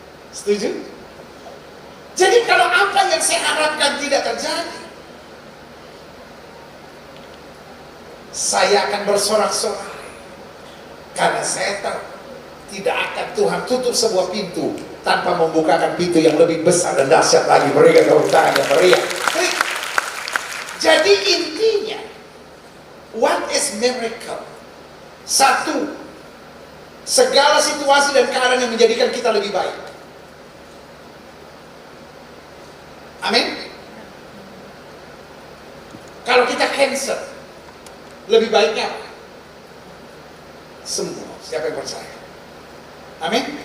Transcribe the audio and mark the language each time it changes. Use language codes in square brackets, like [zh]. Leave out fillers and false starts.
[id] Setuju? Jadi kalau apa yang saya harapkan tidak terjadi, saya akan bersorak-sorai. Karena saya tahu tidak akan Tuhan tutup sebuah pintu tanpa membukakan pintu yang lebih besar dan dahsyat lagi. Berikan tepuk tangan yang meriah. Jadi intinya, [en] what is miracle? [id] Satu, segala situasi dan keadaan yang menjadikan kita lebih baik. Amin. Kalau kita cancer, lebih baiknya apa? Sembuh. Siapa yang percaya? Amin.